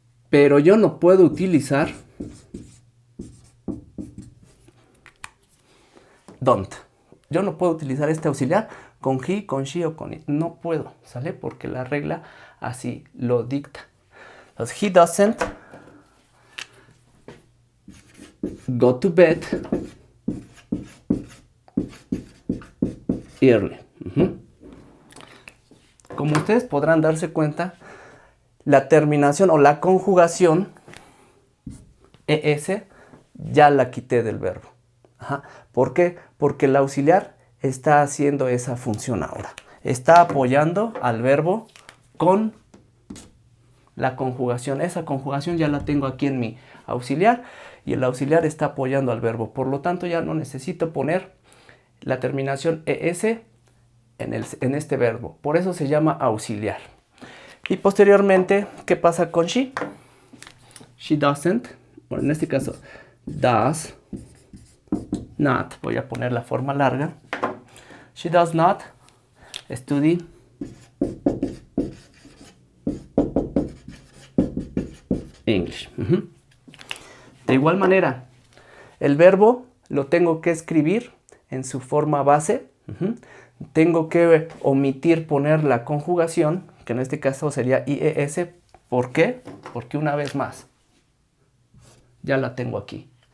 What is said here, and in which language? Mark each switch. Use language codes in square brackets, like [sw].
[es] Pero yo no puedo utilizar don't. Yo no puedo utilizar este auxiliar con he, con she o con it. No puedo, ¿sale? Porque la regla así lo dicta. [en] Entonces, he doesn't go to bed early. [es] Como ustedes podrán darse cuenta, la terminación o la conjugación ES ya la quité del verbo. ¿Por qué? Porque el auxiliar está haciendo esa función ahora. Está apoyando al verbo con la conjugación. Esa conjugación ya la tengo aquí en mi auxiliar y el auxiliar está apoyando al verbo. Por lo tanto, ya no necesito poner la terminación ES en este verbo. Por eso se llama auxiliar. Y posteriormente, ¿qué pasa con she? [en] She doesn't, [es] o en este caso, [en] does not, [es] voy a poner la forma larga. [en] She does not study English. [es] De igual manera, el verbo lo tengo que escribir en su forma base. Tengo que omitir poner la conjugación, que en este caso sería IES. ¿Por qué? Porque una vez más, ya la tengo aquí.